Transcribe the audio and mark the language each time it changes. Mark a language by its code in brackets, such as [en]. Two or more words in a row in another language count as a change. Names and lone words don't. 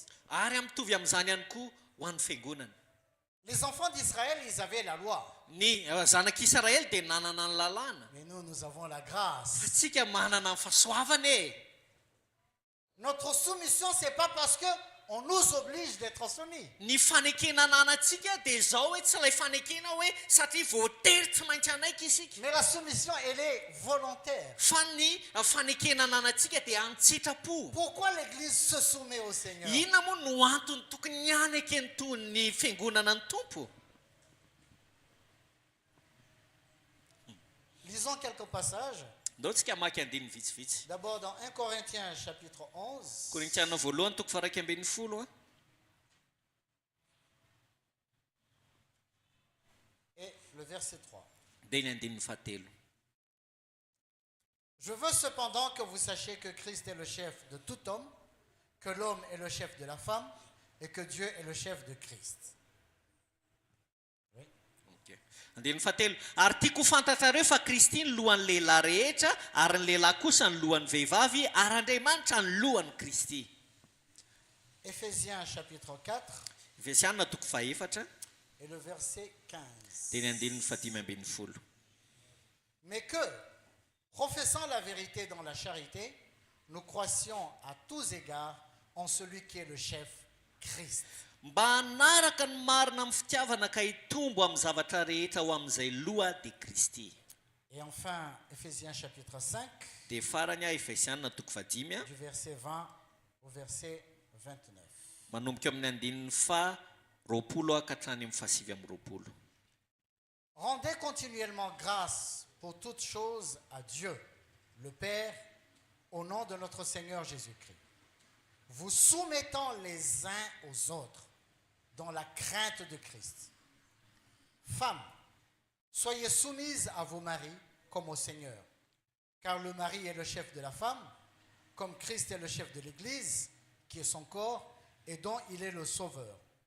[mg] Ary mitovy amin'izany ihany koa ho an'ny fiangonana. [fr] Les enfants d'Israël, ils avaient la loi. [mg] Ny zanak'Israely dia nanana ny lalàna. [fr] Mais nous avons la grâce. [mg] Fa tsika manana ny fahasoavana e. [fr] Notre soumission, ce n'est pas parce que on nous oblige d'être soumis. [mg] Ny fanekena anantsika dia zao hoe tsy ilay fanekena hoe satria voatery tsy maintsy anaika isika. [fr] Mais la soumission, elle est volontaire. [mg] Fa ny fanekena anantsika dia an-tsitrapo. [fr] Pourquoi l'Église se soumet au Seigneur? [mg] Inona moa no antony tokony hianaka ny toy ny fiangonana ny tompo? [fr] Lisons quelques passages. [mg] Ndao tsika maky andiny vitsivitsy. [fr] D'abord dans 1 Corinthiens chapitre 11 [mg] Korintiana voalohany toko faraika ambin'ny folo. [fr] et le verset 3. [mg] Dia ny andininy fahatelo. [fr] Je veux cependant que vous sachiez que Christ est le chef de tout homme, que l'homme est le chef de la femme et que Dieu est le chef de Christ. [mg] Andininy fahatelo. Ary tiako fantatrareo fa Kristy ny lohan'ny lehilahy rehetra ary ny lehilahy kosa ny lohan'ny vehivavy ary Andriamanitra ny lohan'ny Kristy. [fr] Éphésiens chapitre 4 [mg] Efesiana toko fahaefatra [fr] et le verset [mg] dia 15. ny andininy fahadimy ambin'ny folo. [fr] Mais que, professant la vérité dans la charité, nous croissions à tous égards en celui qui est le chef, Christ. [mg] Mba hanaraka ny marina amin'ny fitiavana ka hitombo amin'ny zavatra rehetra ho amin'izay loha dia Kristy. [fr] Et enfin, Éphésiens chapitre 5, [mg] Dia farany Efesiana toko fahadimy [fr] du verset 20 au verset 29. [mg] manomboka amin'ny andininy faharoapolo ka hatrany amin'ny fahasivy amin'ny roapolo. [fr] Rendez continuellement grâce pour toutes choses à Dieu, le Père, au nom de notre Seigneur Jésus-Christ, vous soumettant les uns aux autres dans la crainte de Christ. Femmes, soyez soumises à vos maris comme au Seigneur, car le mari est le chef de la femme, comme Christ est le chef de l'Église, qui est son corps, et dont il est le sauveur.